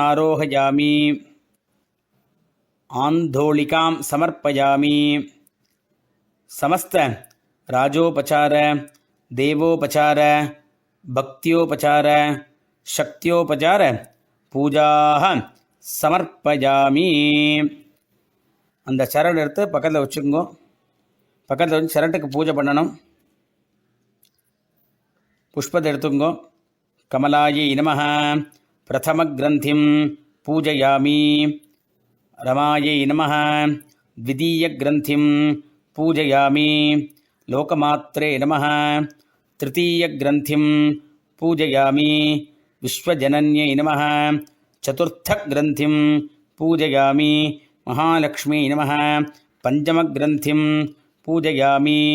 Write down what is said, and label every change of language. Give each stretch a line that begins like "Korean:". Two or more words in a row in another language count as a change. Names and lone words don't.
Sanskrit: अश्वानारोहयामि, आन्दोलिकां समर्पयामि, समस्त राजोपचार देवोपचार भक्त्योपचार शक्त्योपचार पूजाः समर्पयामि.
Tamil: அந்த சரடு எடுத்து பக்கத்தில் வச்சுக்கோங்க. பக்கத்தில் வச்சு சரட்டுக்கு பூஜை பண்ணணும். புஷ்பத்தை எடுத்துக்கோங்க.
Sanskrit: कमलायै नमः प्रथम ग्रन्थिं पूजयामि. रमायै नमः द्वितीय ग्रंथिं पूजयामि. लोकमात्रे नमः तृतीय ग्रंथिं पूजयामि. विश्वजनन्यै नमः चतुर्थ ग्रंथिं पूजयामि. महालक्ष्मी नमः पंचम ग्रंथिं पूजयामि.